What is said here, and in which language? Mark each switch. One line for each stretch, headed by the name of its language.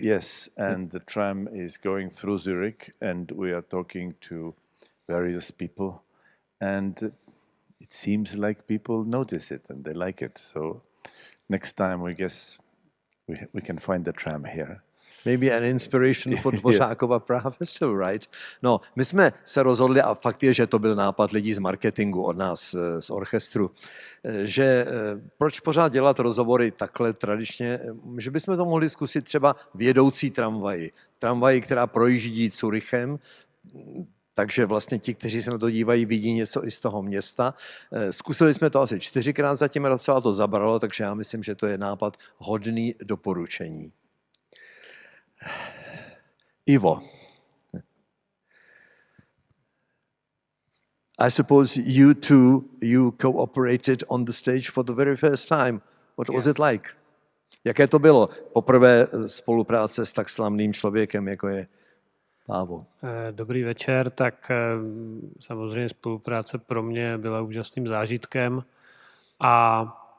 English: Yes, and the tram is going through Zurich and we are talking to various people and it seems like people notice it and they like it. So next time we guess we can find the tram here. Maybe an inspiration for Dvořákova Praha Festival, right?
Czech: No, my jsme se rozhodli, a fakt je, že to byl nápad lidí z marketingu od nás, z orchestru, že proč pořád dělat rozhovory takhle tradičně, že bychom to mohli zkusit třeba v jedoucí tramvaji. Tramvaji, která projíždí Curychem, takže vlastně ti, kteří se na to dívají, vidí něco i z toho města. Zkusili jsme to asi 4krát zatím, docela to zabralo, takže já myslím, že to je nápad hodný doporučení.
English: Ivo, I suppose you cooperated on the stage for the very first time. What was it like?
Czech: Jaké to bylo poprvé spolupráce s tak slavným člověkem, jako je Paavo? Dobrý večer, tak samozřejmě spolupráce pro mě byla úžasným zážitkem a